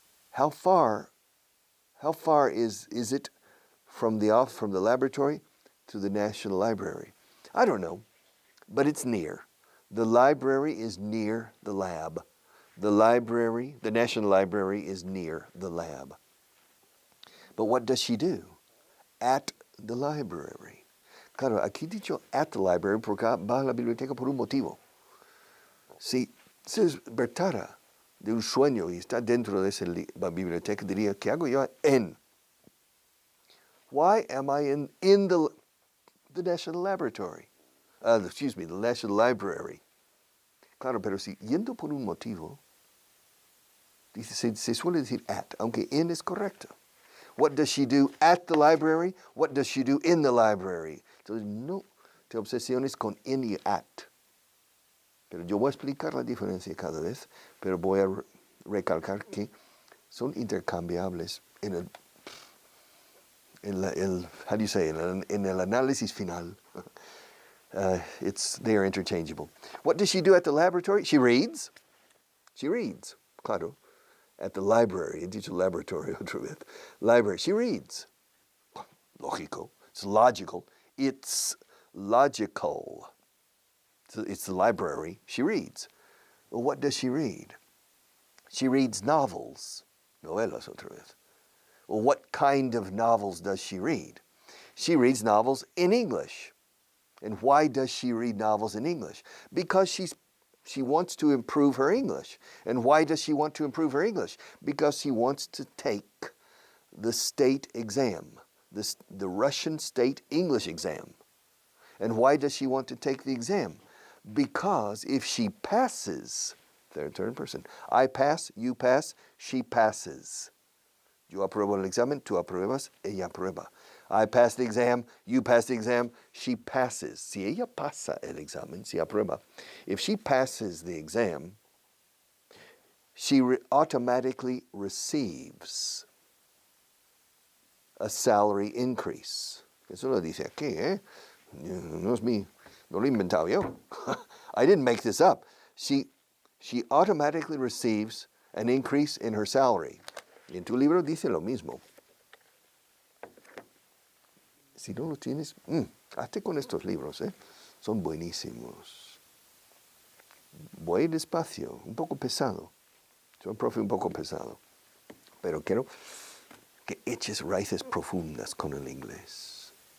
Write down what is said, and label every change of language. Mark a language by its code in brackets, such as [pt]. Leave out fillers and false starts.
[en] How far is it from the laboratory to the National Library? I don't know, but it's near. The library is near the lab. The National Library is near the lab. But what does she do? At the library. [es] Claro, aquí dicho at the library porque va a la biblioteca por un motivo. Si se despertara de un sueño y está dentro de esa biblioteca, diría, ¿qué hago yo en? [en] Why am I in the National Laboratory? The National Library. [es] Claro, pero si yendo por un motivo, se suele decir at, aunque in es correcto. [en] What does she do at the library? What does she do in the library? [es] Entonces, no te obsesiones con in y at. Pero yo voy a explicar la diferencia cada vez, pero voy a recalcar que son intercambiables en el análisis final. [en] They are interchangeable. What does she do at the laboratory? She reads. She reads, claro. At the library, [es] he dicho laboratory otra vez. [en] Library, she reads. Lógico, it's logical. It's logical. So it's the library, she reads. Well, what does she read? She reads novels. [es] Novelas otra vez. [en] Well, what kind of novels does she read? She reads novels in English. And why does she read novels in English? Because she wants to improve her English. And why does she want to improve her English? Because she wants to take the state exam, the Russian state English exam. And why does she want to take the exam? Because if she passes, third person, I pass, you pass, she passes. [es] Yo apruebo el examen, tú apruebas, ella aprueba. [en] I pass the exam, you pass the exam, she passes. [es] Si ella pasa el examen, si aprueba, [en] if she passes the exam, she automatically receives a salary increase. [es] Eso lo dice aquí, ¿eh? No es mío, no lo he inventado yo. [en] I didn't make this up. She automatically receives an increase in her salary. [es] Y en tu libro dice lo mismo. Si no lo tienes, hazte con estos libros, ¿eh? Son buenísimos. Voy despacio, un poco pesado. Soy un profe un poco pesado. Pero quiero que eches raíces profundas con el inglés.